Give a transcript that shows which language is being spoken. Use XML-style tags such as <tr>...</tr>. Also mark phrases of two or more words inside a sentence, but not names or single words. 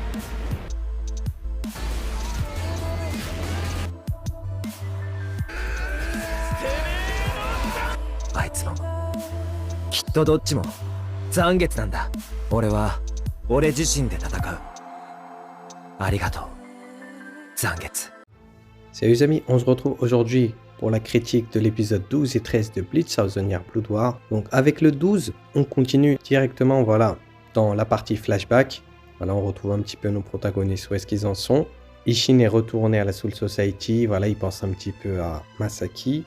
<ja>あいつもきっとどっちも残月なんだ。俺は俺自身で戦う。ありがとう、残月。</ja> <fr>Salut les amis, on se retrouve aujourd'hui pour la critique de l'épisode 12 et 13 de Bleach Thousand Year Blood War. Donc avec le 12, on continue directement voilà, dans la partie flashback. Voilà, on retrouve un petit peu nos protagonistes, où est-ce qu'ils en sont. Ishin est retourné à la Soul Society, voilà, il pense un petit peu à Masaki.</fr>